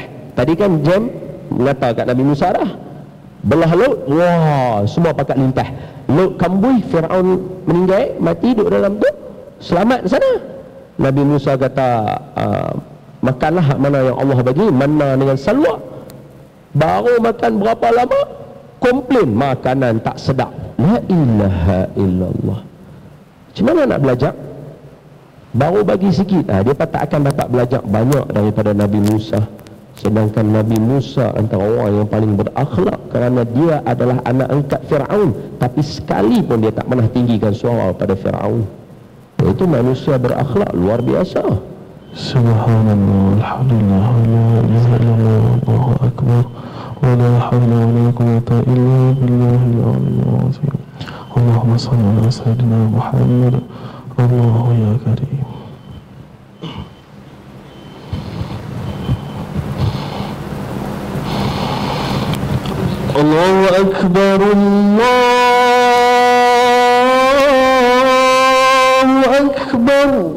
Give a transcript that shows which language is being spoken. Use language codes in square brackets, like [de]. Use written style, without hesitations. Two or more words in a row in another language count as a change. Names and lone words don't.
[ms] Tadi kan jam mengata kat Nabi Musa dah. Belah laut, wah, semua pakat lintah. Laut kambui, Fir'aun meninggal, mati duduk dalam tu, selamat sana. Nabi Musa kata, makanlah hak mana yang Allah bagi, mana dengan salwa. Baru makan berapa lama, komplain makanan tak sedap. [ar] لا إله إلا الله. [ms] Macam mana nak belajar? Baru bagi sikit, dia tak akan dapat belajar banyak daripada Nabi Musa. Sedangkan Nabi Musa antara orang yang paling berakhlak, kerana dia adalah anak angkat Fir'aun, tapi sekali pun dia tak pernah tinggikan suara pada Fir'aun. Itu manusia berakhlak luar biasa. [ar] سبحان الله، الحمد لله، لا إله إلا الله، الله أكبر، ولا حول ولا قوة إلا بالله العلي العظيم. اللهم صل على سيدنا محمد. الله يا كريم. الله أكبر، الله أكبر.